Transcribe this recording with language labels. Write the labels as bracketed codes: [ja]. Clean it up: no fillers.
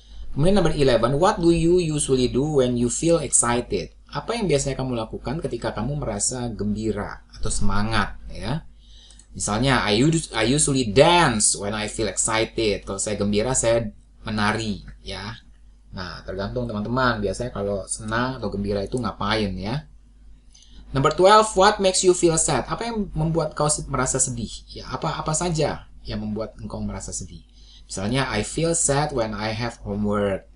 [en] Kemudian number 11, what do you usually do when you feel excited? [id] Apa yang biasanya kamu lakukan ketika kamu merasa gembira atau semangat ya? [en] Misalnya I usually dance when I feel excited. [id] Kalau saya gembira saya menari ya. Nah, tergantung teman-teman, biasanya kalau senang atau gembira itu ngapain ya? [en] Number 12, what makes you feel sad? [id] Apa yang membuat kau merasa sedih? Ya, apa saja yang membuat engkau merasa sedih? [en] Misalnya I feel sad when I have homework.